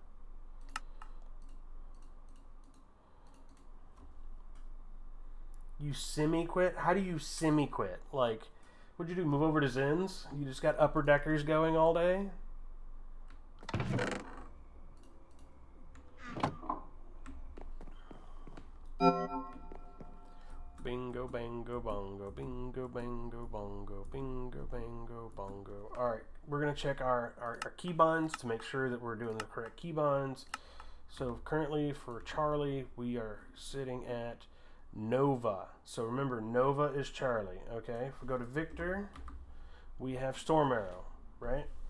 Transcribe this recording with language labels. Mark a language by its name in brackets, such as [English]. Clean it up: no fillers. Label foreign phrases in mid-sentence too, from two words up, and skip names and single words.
[English] You semi-quit? How do you semi-quit? Like, what'd you do, move over to Zens? You just got upper deckers going all day? Bingo, bango, bongo, bingo, bango, bongo, bingo, bango, bongo. Alright, we're going to check our keybinds to make sure that we're doing the correct keybinds. So currently for Charlie, we are sitting at Nova. So remember, Nova is Charlie, okay? If we go to Victor, we have Storm Arrow, right?